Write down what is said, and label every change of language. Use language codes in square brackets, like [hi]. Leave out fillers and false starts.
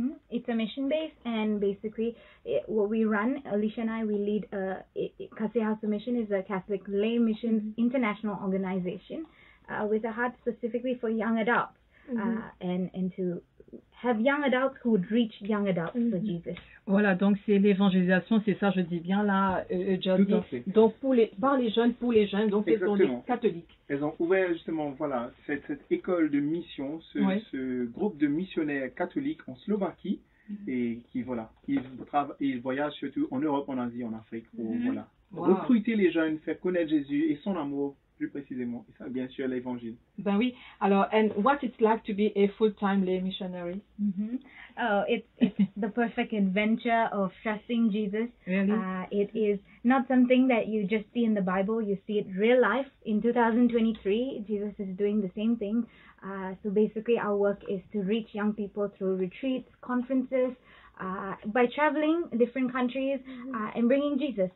[en] It's a mission base, and basically what we run, Alicia and I, we lead Kase House of Mission is a Catholic lay missions international organization with a heart specifically for young adults, and to have young adults who would reach young adults for Jesus. [fr] Voilà, donc c'est l'évangélisation, c'est ça, je dis bien là, Jody. Tout à fait. Donc par les jeunes, pour les jeunes, donc c'est pour les Exactement. catholiques. Elles ont ouvert justement voilà, cette école de mission, Oui. ce groupe de missionnaires catholiques en Slovaquie, et qui voilà, ils voyagent surtout en Europe, en Asie, en Afrique pour voilà, Wow. recruter les jeunes, faire connaître Jésus et son amour plus précisément, et ça bien sûr l'évangile. Ben oui. [en] Alors, and what it's like to be a full-time lay missionary? Oh, it's the perfect adventure of trusting Jesus. Really? It is not something that you just see in the Bible. You see it real life. In 2023, Jesus is doing the same thing. So basically, our work is to reach young people through retreats, conferences, by traveling different countries and bringing Jesus.